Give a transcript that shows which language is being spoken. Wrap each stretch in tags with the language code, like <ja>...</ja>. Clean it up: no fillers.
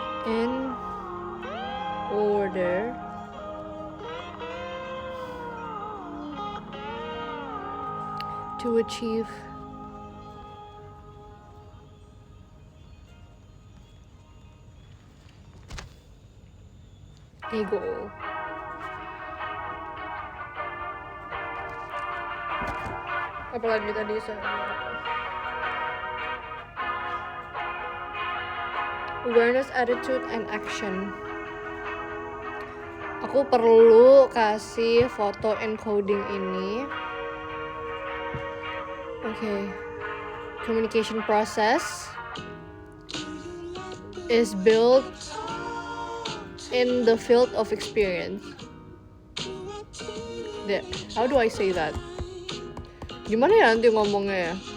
<en>in order to achieve a goal.</en> <id>Apalagi tadi</id> <en>awareness, attitude, and action.</en> <id>Aku perlu kasih foto encoding ini.</id> <en>Okay. Communication process is built in the field of experience. How do I say that?</en> <id>Gimana ya nanti ngomongnya ya?</id>